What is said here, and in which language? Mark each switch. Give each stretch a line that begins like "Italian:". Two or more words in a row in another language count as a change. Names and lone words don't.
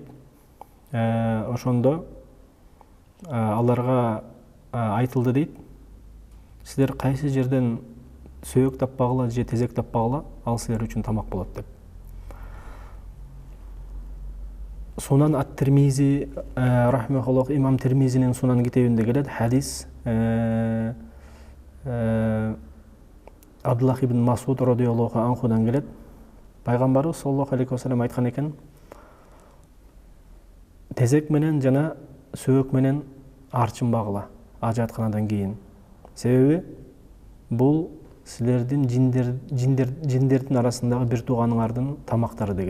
Kyrgyz: Ошондо аларга айтылды дейт, силер кайсы жерден сөөк таппагыла же тезек таппагыла, ал силер үчүн тамак болот деп. Сунан ат-Тирмизи рахмехуллах, имам Тирмизинин Сунан китебинде келет хадис, Абдуллах ибн Масуд
Arabic: رضي الله عنه
Kyrgyz: келет. Пайгамбарыбыз
Arabic: صلى الله عليه وسلم
Kyrgyz: айткан экен, тезек менен жана сөөк менен арчынбагыла ажатканадан кийин. Себеби бул силердин жиндердин арасындагы бир тууганыңардын тамактары деген.